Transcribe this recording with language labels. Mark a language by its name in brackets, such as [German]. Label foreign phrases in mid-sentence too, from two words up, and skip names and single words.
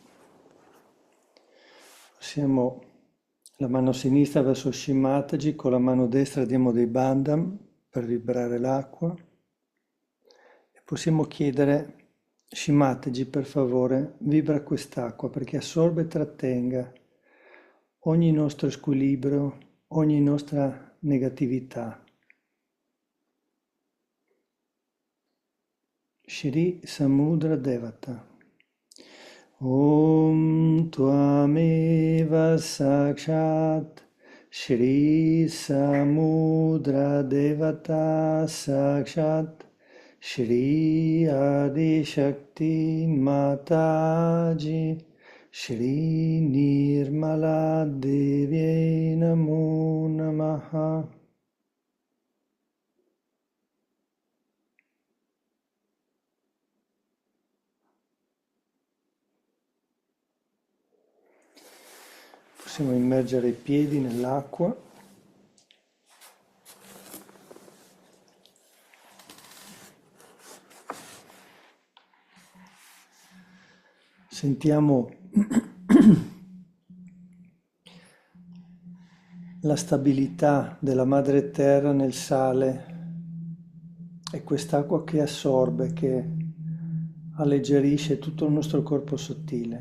[Italian] Passiamo la mano sinistra verso Shimataji, con la mano destra diamo dei bandham per vibrare l'acqua. E possiamo chiedere, Shimataji, per favore, vibra quest'acqua perché assorbe e trattenga ogni nostro squilibrio, ogni nostra negatività. [Sanskrit] Shri Samudra Devata. ॐ त्वमेव साक्षात् श्री समुद्र देवता साक्षात् श्री आदि शक्ति माताजी श्री निर्मला देवी नमो नमः. [Italian] Possiamo immergere i piedi nell'acqua. Sentiamo la stabilità della madre terra nel sale e quest'acqua che assorbe, che alleggerisce tutto il nostro corpo sottile.